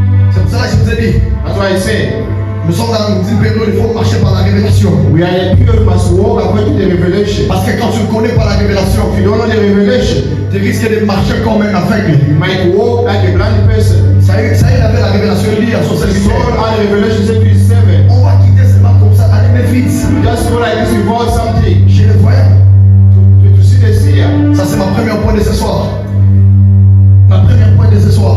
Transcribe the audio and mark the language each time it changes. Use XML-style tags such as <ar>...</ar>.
<fr>c'est pour cela que je vous ai dit,</fr> <en>that's why I say,</en> <fr>nous sommes dans une période où il faut marcher par la révélation.</fr> <en>we are in a period must walk according to the revelation.</en> <fr>Parce que quand tu ne connais pas la révélation,</fr> <en>If you don't know the revelation,</en> <fr>tu risques de marcher comme un aveugle.</fr> <en>you might walk like a blind person.</en> <fr>Ça y est, il avait la révélation, il dit à son</fr> <en>Saul</en> <fr>serviteur,</fr> <en>had the revelation, said to his servant,</en> <fr>on va quitter seulement comme ça, allez mais vite.</fr> <en>you just go like this without something</en> <fr>Chez les voyants,</fr> <en>to see the seer.</en> <fr>ça c'est ma première point de ce soir. Ma première point de ce soir.</fr>